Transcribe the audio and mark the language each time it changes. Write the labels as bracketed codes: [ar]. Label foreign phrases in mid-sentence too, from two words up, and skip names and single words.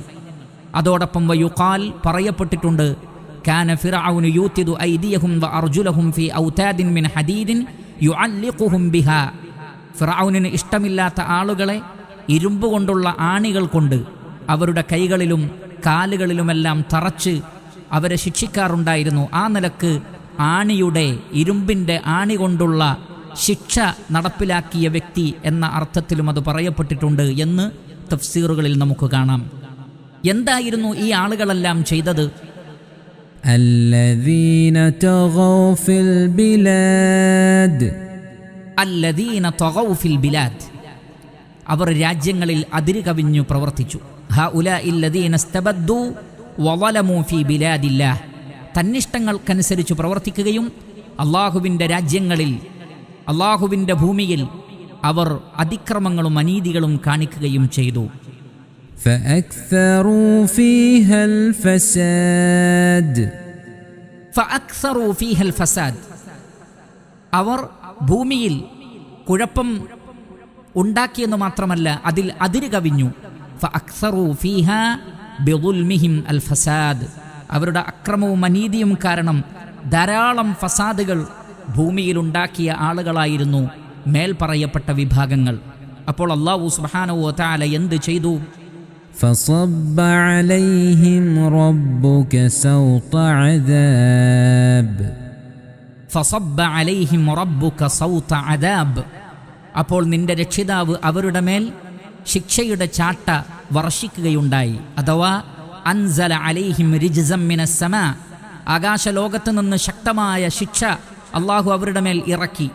[ml] അതോടൊപ്പം വയുഖാൽ, പറയപ്പെട്ടിട്ടുണ്ട്, [ar] كان فرعون يوتد أيديهم وأرجلهم في أوتاد من حديد يعلقهم بها, [ml] ഫിർഔനിന് ഇഷ്ടമില്ലാത്ത ആളുകളെ ഇരുമ്പ് കൊണ്ടുള്ള ആണികൾ കൊണ്ട് അവരുടെ കൈകളിലും കാലുകളിലുമെല്ലാം തറച്ച് അവരെ ശിക്ഷിക്കാറുണ്ടായിരുന്നു. ആ നിലക്ക് ആണിയുടെ, ഇരുമ്പിൻ്റെ ആണി കൊണ്ടുള്ള ശിക്ഷ നടപ്പിലാക്കിയ വ്യക്തി എന്ന അർത്ഥത്തിലും അത് പറയപ്പെട്ടിട്ടുണ്ട് എന്ന് തഫ്സീറുകളിൽ നമുക്ക് കാണാം. എന്തായിരുന്നു ഈ ആളുകളെല്ലാം ചെയ്തത്? [ar] الذين طغوا في البلاد الذين طغوا في البلاد, [ml] അവർ രാജ്യങ്ങളിൽ അതിര് കവിഞ്ഞു പ്രവർത്തിച്ചു. [ar] هؤلاء الذين استبدوا وظلموا في بلاد الله, [ml] തന്നിഷ്ടങ്ങൾക്കനുസരിച്ച് പ്രവർത്തിക്കുകയും അള്ളാഹുവിൻ്റെ രാജ്യങ്ങളിൽ, അള്ളാഹുവിൻ്റെ ഭൂമിയിൽ അവർ അതിക്രമങ്ങളും അനീതികളും കാണിക്കുകയും ചെയ്തു. [ar] فأكثروا فيها الفساد فأكثروا فيها الفساد, [ml] അവർ ഭൂമിയിൽ കുഴപ്പം ഉണ്ടാക്കിയെന്ന് മാത്രമല്ല അതിൽ അതിര് കവിഞ്ഞു. [ar] فأكثروا فيها بظلمهم الفساد, [ml] അവരുടെ അക്രമവും അനീതിയും കാരണം ധാരാളം ഫസാദുകൾ ഭൂമിയിലുണ്ടാക്കിയ ആളുകളായിരുന്നു മേൽപ്പറയപ്പെട്ട വിഭാഗങ്ങൾ. അപ്പോൾ അല്ലാഹു [ar] سبحانه وتعالى [ml] എന്ത് ചെയ്തു? [ar] فصب عليهم ربك سوط عذاب فصب عليهم ربك سوط عذاب, [ml] അപ്പോൾ നിന്റെ രക്ഷിതാവ് അവരുടെ മേൽ ശിക്ഷയുടെ ചാട്ട വർഷിക്കുകയുണ്ടായി. അഥവാ [ar] أنزل عليهم رجسا من السماء, [ml] ആകാശലോകത്ത് നിന്ന് ശക്തമായ ശിക്ഷ അള്ളാഹു അവരുടെ മേൽ ഇറക്കി.